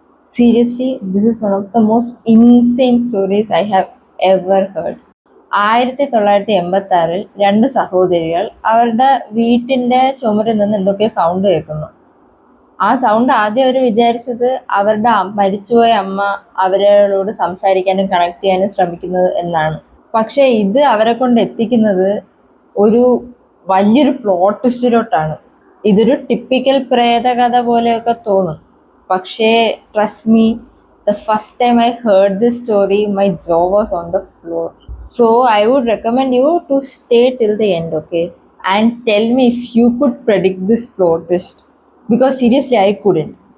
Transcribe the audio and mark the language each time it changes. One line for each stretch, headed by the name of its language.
English: Seriously, this is one of the most insane stories I have ever heard.
Malayalam: 1986-ൽ രണ്ട് സഹോദരികൾ അവരുടെ വീട്ടിന്റെ ചുമരിൽ നിന്ന് എന്തൊക്കെയോ സൗണ്ട് കേൾക്കുന്നു. ആ സൗണ്ട് ആദ്യം അവർ വിചാരിച്ചത് അവരുടെ മരിച്ചുപോയ അമ്മ അവരോട് സംസാരിക്കാനും കണക്ട് ചെയ്യാനും ശ്രമിക്കുന്നത് എന്നാണ്. പക്ഷെ ഇത് അവരെ കൊണ്ട് എത്തിക്കുന്നത് ഒരു വലിയൊരു പ്ലോട്ട് ട്വിസ്റ്റിലോട്ടാണ്. ഇതൊരു ടിപ്പിക്കൽ പ്രേതകഥ പോലെയൊക്കെ തോന്നും. പക്ഷേ
English: Trust me, the first time I heard this story, my jaw was on the floor. So I would recommend you to stay till the end, okay? And tell me if you could predict this plot twist. Because seriously, I couldn't.